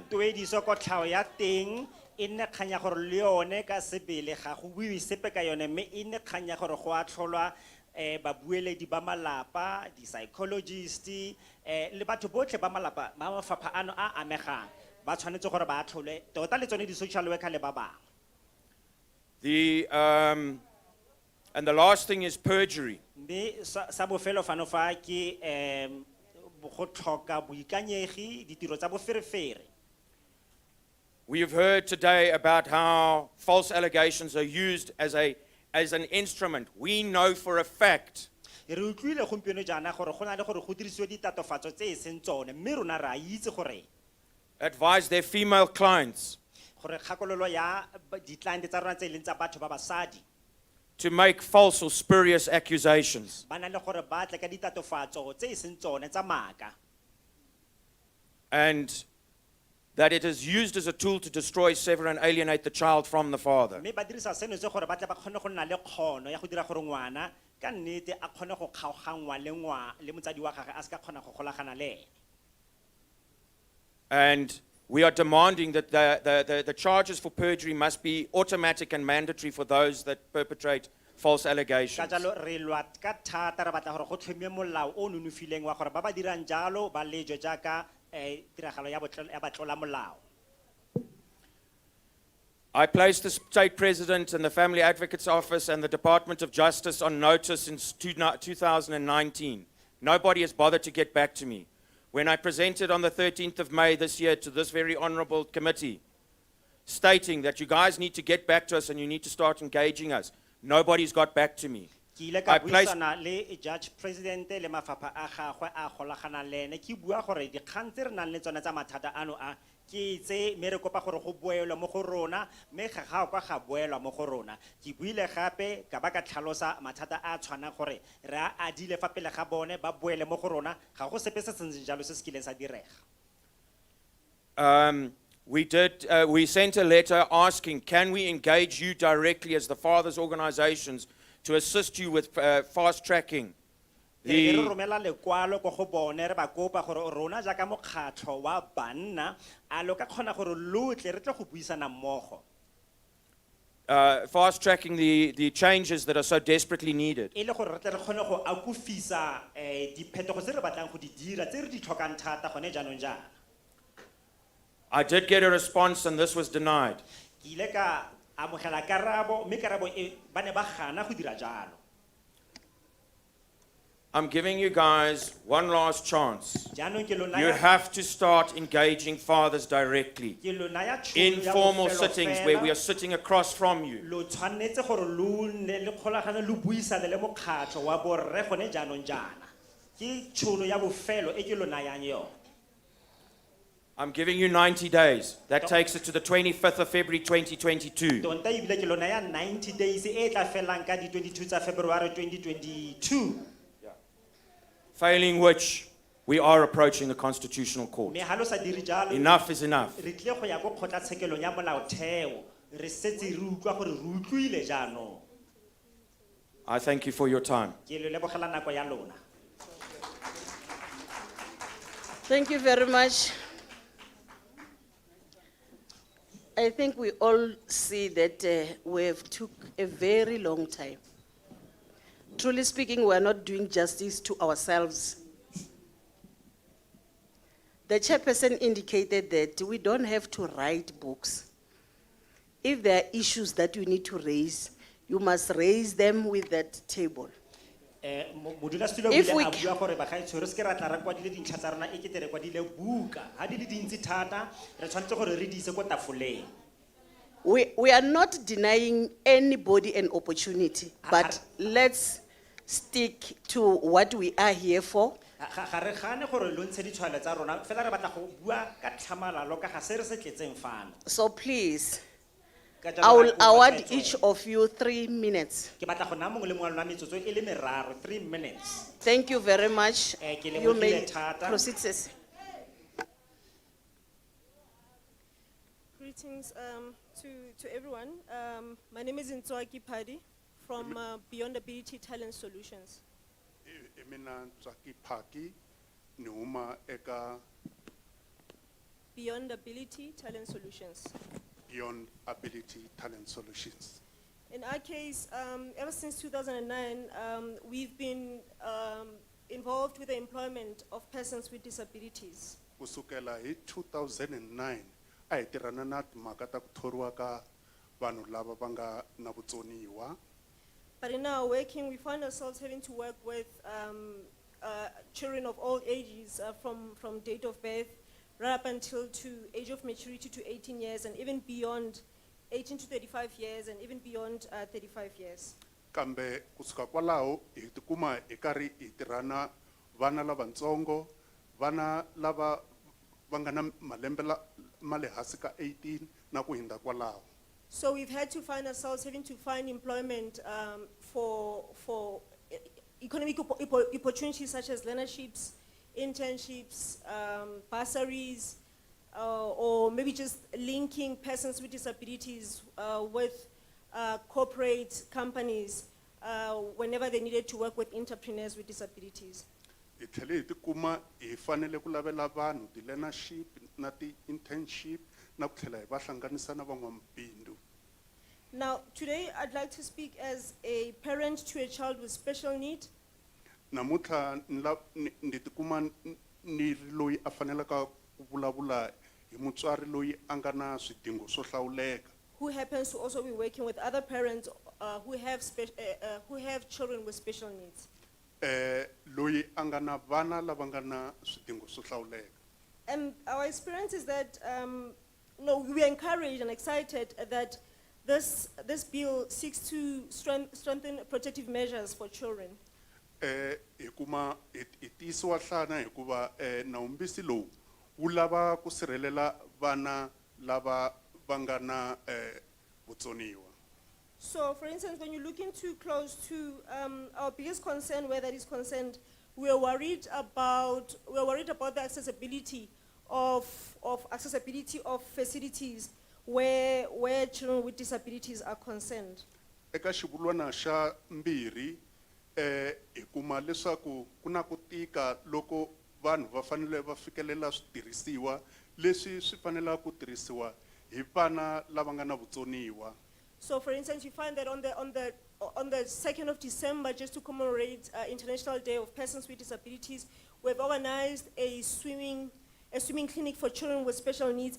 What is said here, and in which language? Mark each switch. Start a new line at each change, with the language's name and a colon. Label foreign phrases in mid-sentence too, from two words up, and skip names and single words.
Tswana: tuediso ko tlhao ya teng e nne kgang ya gore le yone ka sebele ga go buiwe sepe ka yone mme e nne kgang ya gore go a tlholwa babueledi ba malapa di-psychologist le batho botlhe ba malapa ba mafapha ano a amegang ba tshwanetse gore ba tlholwe tota le tsone di-
English: social worker
Tswana: le ba bangwe
English: And the last thing is perjury.
Tswana: mme sa bofelo fano fa ke go tlhoka boikanyegi, ditiro tsa boferefere.
English: We have heard today about how false allegations are used as an instrument. We know for a fact
Tswana: Re utlwile gompieno jaana gore go na le gore go dirisiwe ditatofatso tse e seng tsone, mme rona ra itse gore
English: advise their female clients
Tswana: gore kgakololo ya di-client tsa rona tse e leng tsa batho ba basadi
English: to make false or spurious accusations.
Tswana: ba na le gore ba tle ka ditatofatso tse e seng tsone tsa maaka,
English: And that it is used as a tool to destroy, sever, and alienate the child from the father.
Tswana: mme ba dirisa seno se gore ba tle ba kgone go nna le kgono ya go dira gore ngwana ka nnete a kgone go kgaoganngwa le motsadi wa gagwe a se ka kgona go golagana le ene.
English: And we are demanding that the charges for perjury must be automatic and mandatory for those that perpetrate false
Tswana: Ka
English: allegations.
Tswana: jalo re lwa ka thata re batla gore go tlhomiwe molao o nonofileng wa gore ba ba dirang jalo ba lejwe jaaka tiragalo ya batlola molao.
English: I placed the state president and the family advocate's office and the Department of Justice on notice since 2019. Nobody has bothered to get back to me. When I presented on the 13th of May this year to this very honorable committee, stating that you guys need to get back to us and you need to start engaging us, nobody's got back to me.
Tswana: Ke ile ka buisana le
English: judge president
Tswana: le mafapha a gagwe a golagana le ene ke bua gore dikgang tse re nang le tsone tsa mathata ano a ke tse me re kopa gore go boelwa mo go rona, mme ga kwa ga boelwa mo go rona. Ke buile gape ka ba ka tlhalosa mathata a tshwana gore re a adile fa pele ga bone ba boele mo go rona, ga go sepe se sentse jalo se se kileng sa direga.
English: We sent a letter asking, can we engage you directly as the fathers' organizations to assist you with fast tracking
Tswana: Re
English: the
Tswana: romela lekwalo ko go bone re ba kopa gore rona jaaka mokgatlho wa banna a lo ka kgona gore lotle re tle go buisana mmogo.
English: fast tracking the changes that are so desperately needed.
Tswana: E le gore re tle re kgone go akofisa diphetogo tse re batlang go di dira tse re di tlhokang thata gone jaanong jaana.
English: I did get a response and this was denied.
Tswana: Ke ile ka amogela karabo mme karabo e ba ne ba gana go dira jalo.
English: I'm giving you guys one last chance.
Tswana: Jaanong ke lo
English: You
Tswana: naya
English: have to start engaging fathers directly.
Tswana: ke lo naya tšhono ya
English: Informal
Tswana: bofelo
English: sittings where we
Tswana: fela.
English: are sitting across from you.
Tswana: Lo tshwanetse gore lo nne le kgolagano lo buisane le mokgatlho wa borre gone jaanong jaana. Ke tšhono ya bofelo e ke lo nayang yone.
English: I'm giving you 90 days. That takes it to the 25th of February 2022.
Tswana: Tonta ebile ke lo naya 90 days e tla felang ka di 22 tsa February 2022.
English: Failing which, we are approaching the Constitutional Court.
Tswana: Me ha lo sa dire jalo.
English: Enough is enough.
Tswana: Re tle go ya go kgotlatshekelong ya molaotheo. Re setse re utlwa gore re utlwile jaanong.
English: I thank you for your time.
Tswana: Ke lo lebogela nako ya lona.
English: Thank you very much. I think we all see that we have took a very long time. Truly speaking, we are not doing justice to ourselves. The chairperson indicated that we don't have to write books. If there are issues that you need to raise, you must raise them with that table.
Tswana: Modulasetulo o
English: If
Tswana: ile
English: we
Tswana: a bua gore bagaetsho re se ke ra tla re kwadile dintlha tsa rona e kete re kwadile buka. Ha di le dintsi thata re tshwanetse gore re di ise ko tafoleng.
English: We are not denying anybody an opportunity, but let's stick to what we are here for.
Tswana: Ga re gane gore lo ntshe ditshwalo tsa rona fela re batla go bua ka tlhamalalo ka ga se re se tletseng fano.
English: So please,
Tswana: Ka jalo
English: I will
Tswana: ra kopa
English: award
Tswana: tsweetswe.
English: each of you 3 minutes.
Tswana: Ke batla go naya mongwe le mongwe wa lona metsotso e le meraro, 3 minutes.
English: Thank you very much.
Tswana: Ke
English: You may
Tswana: lebogile thata.
English: proceed, sis. Greetings to everyone. My name is Ntswaki Padi from Beyond Ability Talent Solutions.
Tsonga: Mina Ntswaki Phaki ni huma eka Beyond Ability Talent Solutions. Beyond Ability Talent Solutions.
English: In our case, ever since 2009, we've been involved with the employment of persons with disabilities.
Tsonga: Kusukela hi 2009 a hi tirhana na timhaka ta ku thoriwa ka vanhu lava va nga na vutsoniwa.
English: But in our working, we find ourselves having to work with children of all ages, from date of birth right up until to age of maturity to 18 years, and even beyond 18 to 35 years, and even beyond 35 years.
Tsonga: Kambe kusuka kwalaho hi tikuma hi karhi hi tirhana vana lavatsongo, vana lava va nga na malembe ma le hansi ka 18 na ku hundza kwalaho.
English: So we've had to find ourselves having to find employment for economic opportunities such as learnerships, internships, bursaries, or maybe just linking persons with disabilities with corporate companies whenever they needed to work with entrepreneurs with disabilities.
Tsonga: Hi tlhele hi tikuma hi fanele ku lavela vanhu ti learnership na ti internship na ku tlhela hi va hlanganisa na van'wamabindzu.
English: Now, today I'd like to speak as a parent to a child with special need.
Tsonga: Namuntlha ndi tikuma ni ri loyi a fanelaka ku vulavula hi mutswari loyi a nga na swidingo swo hlawuleka.
English: Who happens to also be working with other parents who have children with special needs.
Tsonga: Loyi a nga na vana lava nga na swidingo swo hlawuleka.
English: And our experience is that no, we are encouraged and excited that this bill seeks to strengthen protective measures for children.
Tsonga: Hikuma itisiwa hlana hikuva nawumbisi lowu wu lava ku sirhelela vana lava va nga na vutsoniwa.
English: So, for instance, when you look into close to our biggest concern, where that is concerned, we are worried about the accessibility of facilities where children with disabilities are concerned.
Tsonga: Eka xivulwana xa mbirhi hi kuma leswaku ku na ku tika loko vanhu va fanele va fikelela switirhisiwa leswi swi fanelaka ku tirhisiwa hi vana lava nga na vutsoniwa.
English: So, for instance, you find that on the 2nd of December, just to commemorate International Day of Persons with Disabilities, we've organized a swimming clinic for children with special needs.